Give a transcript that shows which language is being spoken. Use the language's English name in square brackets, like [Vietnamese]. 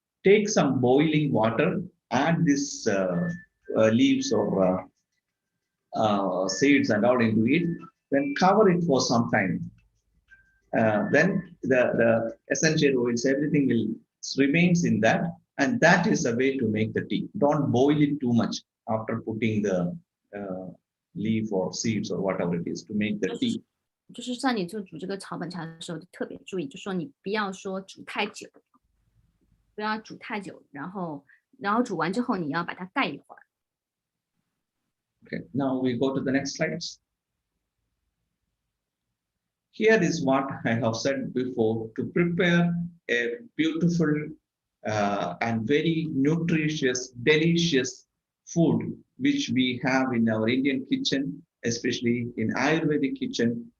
[English] Take some boiling water, add this leaves or seeds and all into it, then cover it for some time. Then the essential oils, everything will remains in that, and that is a way to make the tea. Don't boil it too much after putting the leaf or seeds or whatever it is to make the tea. [Chinese] 就是像你做煮这个草本茶的时候，就特别注意，就说你不要说煮太久，不要煮太久，然后煮完之后你要把它盖一会儿。 [English] Okay, now we go to the next slides. Here is what I have said before to prepare a beautiful and very nutritious, delicious food which we have in our Indian kitchen, especially in Ayurvedic kitchen.